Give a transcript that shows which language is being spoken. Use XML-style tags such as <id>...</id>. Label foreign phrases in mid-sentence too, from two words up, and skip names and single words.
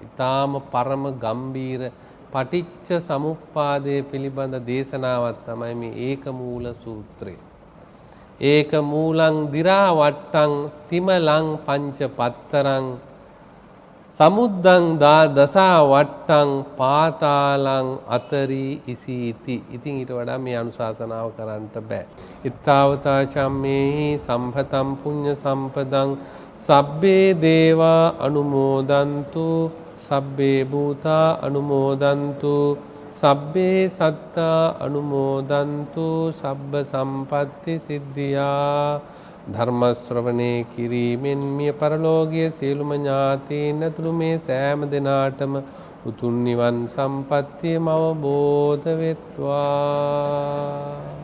<si>ඊටාම පරම ගම්බීර පටිච්ච සමුප්පාදයේ පිළිබඳ දේශනාවක් තමයි මේ ඒක මූල සූත්‍රය.</si> <pi>ඒක මූලං දිරා වට්ටං තිමලං පංච පත්තරං සමුද්දං දසා වට්ටං පාතාලං අතරී ඉසීති.</pi> <si>ඉතින් ඊට වඩා මේ අනුශාසනාව කරන්නට බෑ.</si> <pi>ittavata චම්මේහි සම්පතං පුඤ්ඤ සම්පදං සබ්බේ දේවා අනුමෝදන්තු සබ්බේ භූතා අනුමෝදන්තු සබ්බේ සත්තා අනුමෝදන්තු සබ්බ සම්පatti සිද්ධියා.</pi> <si>ධර්ම ශ්‍රවණේ කිරීමෙන් මිය පරලෝකීය සියලුම ඥාතීන් ඇතුළු මේ සෑම දිනාටම උතුම් නිවන් සම්පත්තියම අවබෝධ වෙත්වා.</si>